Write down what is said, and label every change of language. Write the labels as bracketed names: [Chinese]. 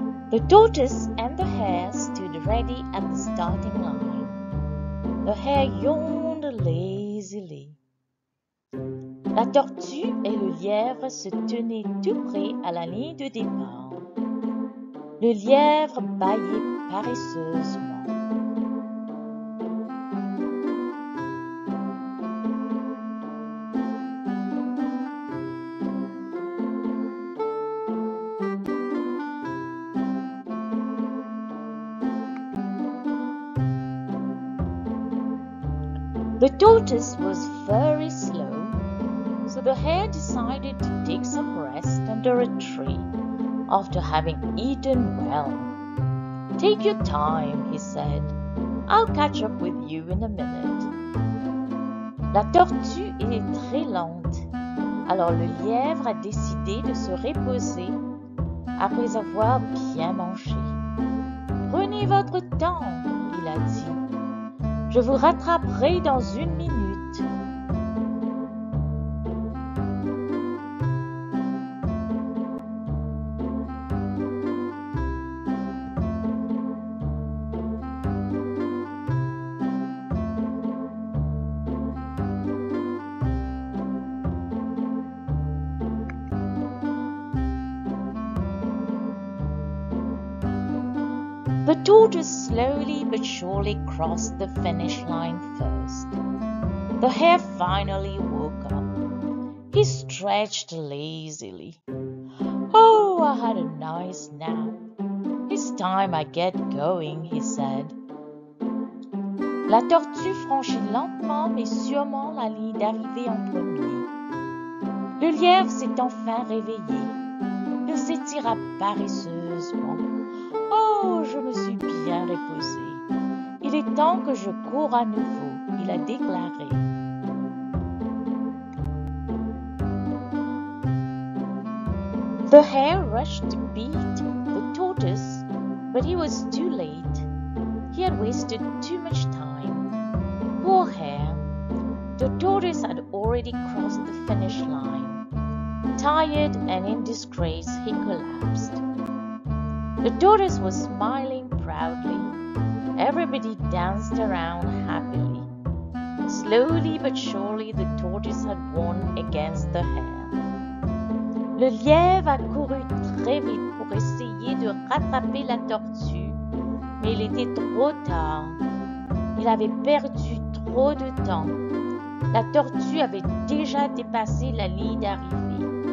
[English] The tortoise and the hare stood ready at the starting line. The hare yawned lazily. [French] La tortue et le lièvre se tenaient tout près à la ligne de départ. Le lièvre bâillait paresseusement. [English] The tortoise was very slow, so the hare decided to take some rest under a tree after having eaten well. Take your time, he said. I'll catch up with you in a minute. [French] La tortue est très lente, alors le lièvre a décidé de se reposer après avoir bien mangé. Prenez votre temps, il a dit. Je vous rattraperai dans 1 minute. [English] The tortoise slowly but surely crossed the finish line first. The hare finally woke up. He stretched lazily. Oh, I had a nice nap. It's time I get going, he said. [French] La tortue franchit lentement mais sûrement la ligne d'arrivée en premier. Le lièvre s'est enfin réveillé. Il s'étira paresseusement. Oh, je me suis bien reposé. Il est temps que je cours à nouveau, il l'a déclaré. [English] The hare rushed to beat the tortoise, but he was too late. He had wasted too much time. Poor hare. The tortoise had already crossed the finish line. Tired and in disgrace, he collapsed. The tortoise was smiling proudly. Everybody danced around happily. Slowly but surely, the tortoise had won against the hare. [French] Le lièvre a couru très vite pour essayer de rattraper la tortue, mais il était trop tard. Il avait perdu trop de temps. La tortue avait déjà dépassé la ligne d'arrivée.